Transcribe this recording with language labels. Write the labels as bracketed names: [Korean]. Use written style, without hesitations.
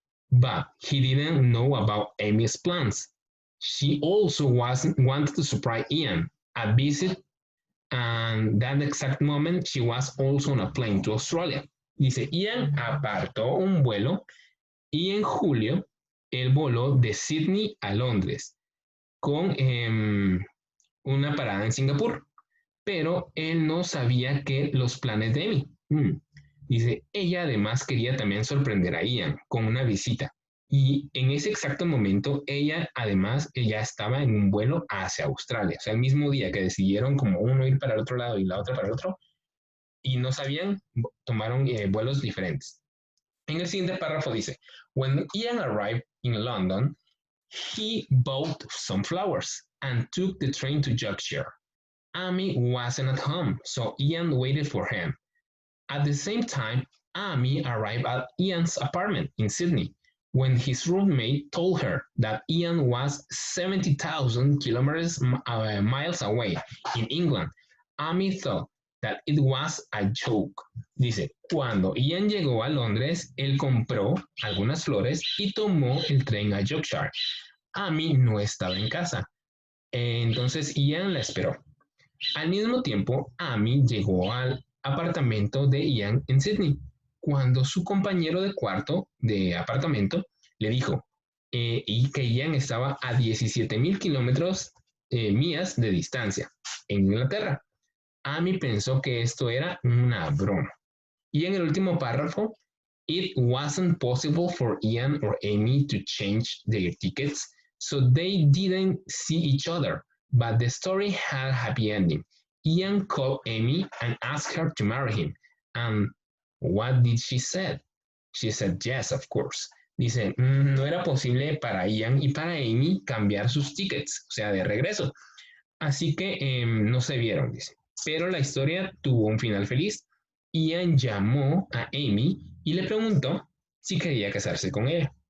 [English] But he didn't know about Amy's plans. She also wanted to surprise Ian, a visit, and that exact moment she was also on a plane to Australia. [Spanish] Dice, Ian apartó un vuelo y en julio él voló de Sydney a Londres con una parada en Singapur, pero él no sabía que los planes de Amy. Dice, ella además quería también sorprender a Ian con una visita y en ese exacto momento ella además ya estaba en un vuelo hacia Australia, o sea, el mismo día que decidieron como uno ir para el otro lado y la otra para el otro, y no sabían, tomaron vuelos diferentes. En el siguiente párrafo dice, [English] when Ian arrived in London, he bought some flowers and took the train to Yorkshire. Amy wasn't at home, so Ian waited for him. At the same time, Amy arrived at Ian's apartment in Sydney when his roommate told her that Ian was 70,000 miles away in England. Amy thought that it was a joke. [Spanish] Dice, cuando Ian llegó a Londres, él compró algunas flores y tomó el tren a Yorkshire. Amy no estaba en casa. Entonces Ian la esperó. Al mismo tiempo, Amy llegó al apartamento de Ian en Sydney, cuando su compañero de cuarto de apartamento le dijo y que Ian estaba a 17,000 kilómetros millas de distancia en Inglaterra. Amy pensó que esto era una broma. Y en el último párrafo, [English] it wasn't possible for Ian or Amy to change their tickets, so they didn't see each other, but the story had a happy ending. Ian called Amy and asked her to marry him. And what did she say? She said yes, of course. [Spanish] Dice, no era posible para Ian y para Amy cambiar sus tickets, o sea, de regreso. Así que no se vieron, dice. Pero la historia tuvo un final feliz. Ian llamó a Amy y le preguntó si quería casarse con él.